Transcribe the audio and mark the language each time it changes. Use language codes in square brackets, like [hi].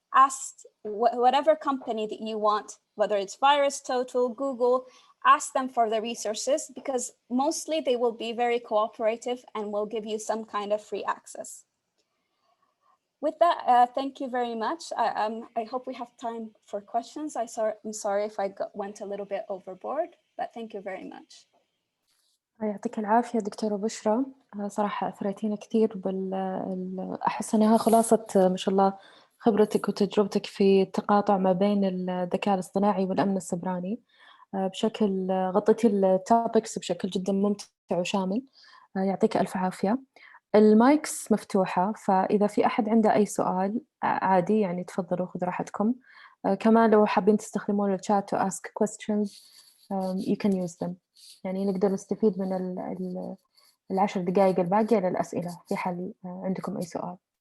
[en] Ask whatever company that you want, whether it's VirusTotal, Google, ask them for the resources, because mostly they will be very cooperative and will give you some kind of free access. With that, thank you very much. I hope we have time for questions. I'm sorry if I went a little bit overboard, but thank you very much. [ar] يعطيك العافية دكتورة بشرى، صراحة أثريتينا كثير أحس أنها خلاصة ما شاء الله خبرتك وتجربتك في التقاطع ما بين الذكاء الاصطناعي والأمن السيبراني، بشكل غطيتي التوبكس بشكل جدا ممتع وشامل. يعطيك ألف عافية. المايكس مفتوحة، فإذا في أحد عنده أي سؤال عادي يعني تفضلوا خذوا راحتكم. كمان لو حابين تستخدمون الشات [en] to ask questions you can use them. [ar] يعني نقدر نستفيد من 10 دقائق الباقية للأسئلة في حال عندكم أي سؤال.